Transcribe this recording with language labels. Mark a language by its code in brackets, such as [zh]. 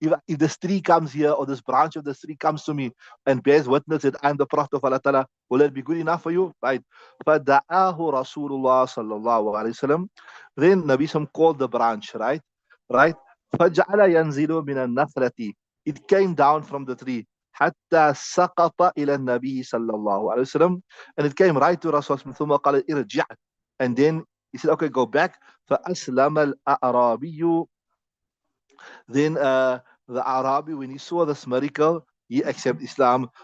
[en] If this tree comes here or this branch of this tree comes to me and bears witness that I'm the Prophet of Allah Ta'ala, will it be good enough for you? [ar] Right. فَدَعَاهُ رَسُولُ اللَّهِ صَلَّى اللَّهُ عَلَيْهِ وسلم. [en] Then Nabi Sam called the branch, right? [ar] Right. فَجَعَلَ يَنْزِلُ مِنَ النَّخْلَةِ. [en] It came down from the tree. [ar] حتى سقط إلى النبي صلى الله عليه وسلم. [en] And it came right to Rasulullah [ar] ثم قال ارجع. [en] And then he said, okay, go back. [ar] فأسلم الأعرابي. [en] Then the Arabi, when he saw this miracle, he accepted Islam.